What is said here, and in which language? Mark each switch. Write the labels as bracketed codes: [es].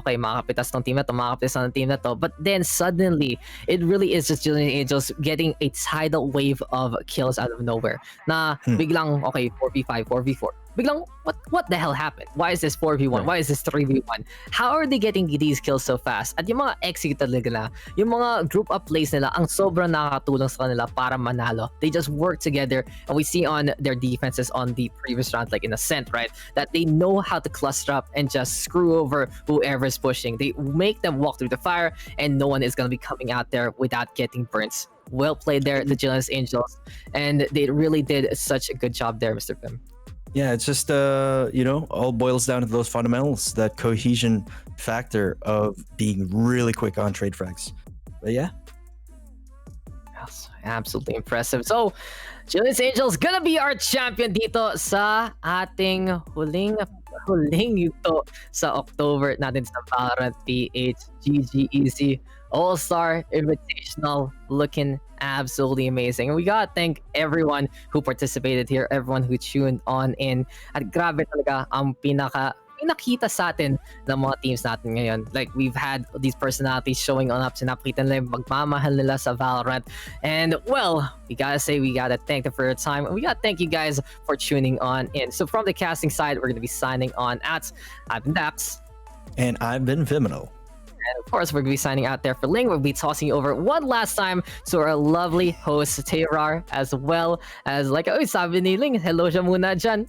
[en] Okay, [tl] makapitas tong team na to, [en] makapitas ng team na to, but then suddenly it really is just Jillian Angels getting a tidal wave of kills out of nowhere. [tl] Na biglang [en] okay, 4v5, 4v4. [tl] Biglang, [en] what the hell happened? Why is this 4v1? Why is this 3v1? How are they getting these kills so fast? [tl] At yung mga execute talaga na, yung mga group up plays nila, ang sobrang nakakatulong sa kanila para manalo. [en] They just work together, and we see on their defenses on the previous round, like in Ascent, right? That they know how to cluster up and just screw over whoever's pushing. They make them walk through the fire, and no one is going to be coming out there without getting burnt. Well played there, the Jillian Angels. And they really did such a good job there, Mr. Pim. Yeah, it's just all boils down to those fundamentals, that cohesion factor of being really quick on trade frags. But yeah. Yes, absolutely impressive. So, Jillian Angels gonna be our champion [tl] dito sa ating huling yuto sa October natin sa [en] Valorant PH GGEZ All-Star Invitational, looking absolutely amazing. And we gotta thank everyone who participated here, everyone who tuned on in. [tl] At grabe talaga ang pinakita sa atin ng mga teams natin ngayon. [en] Like, we've had these personalities showing on up, [tl] sinapakita nila yung magmamahal nila sa Valorant. [en] And, well, we gotta thank them for your time. And we gotta thank you guys for tuning on in. So from the casting side, we're gonna be signing on at I've been Daks. And I've been Vyminal. And of course, we're going to be signing out there for Ling. We'll be tossing you over one last time to our lovely host, Tayrar, as well as like, oh, [tl] sabi ni Ling, hello siya muna dyan.